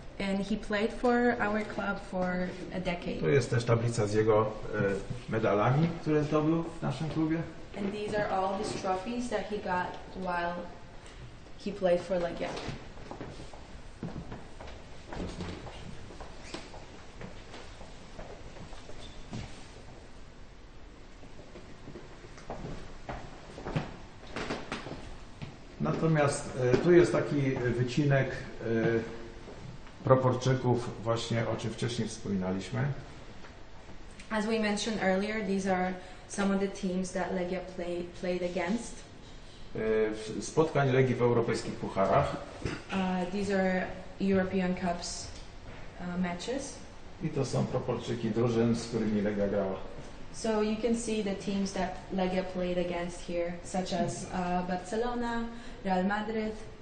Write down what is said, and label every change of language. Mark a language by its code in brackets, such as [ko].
[en] And he played for our club for a decade. [pl] To jest też tablica z jego medalami, które zdobył w naszym klubie. [en] And these are all his trophies that he got while he played for Legia. [pl] Natomiast tu jest taki wycinek proporczyków, właśnie o czym wcześniej wspominaliśmy. [en] As we mentioned earlier, these are some of the teams that Legia played against. [pl] Spotkań Legii w europejskich pucharach. [en] These are European Cups matches. [pl] I to są proporczyki drużyn, z którymi Legia grała. [en] So you can see the teams that Legia played against here, such as Barcelona, Real Madrid,